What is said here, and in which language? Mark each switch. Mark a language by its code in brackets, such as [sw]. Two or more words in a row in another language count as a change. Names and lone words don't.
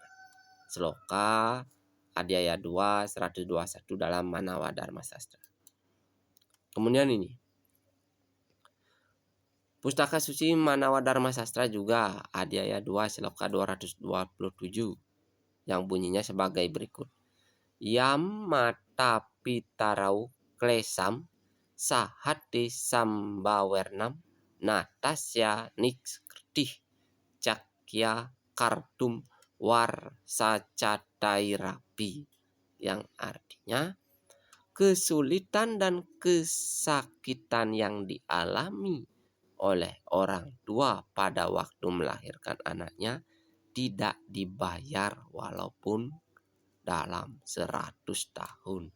[id] Sloka Adhyaya 2 121 dalam Manawa Dharma Sastra. Kemudian ini Pustaka Suci Manawa Dharma Sastra juga Adhyaya 2 Sloka 227 yang bunyinya sebagai berikut. [sa] Yam tapi tarau klesam sahati sambawernam natasya nikskrtih cakya kartum warsacatairapi, [id] yang artinya kesulitan dan kesakitan yang dialami oleh orang tua pada waktu melahirkan anaknya tidak dibayar walaupun dalam 100 tahun.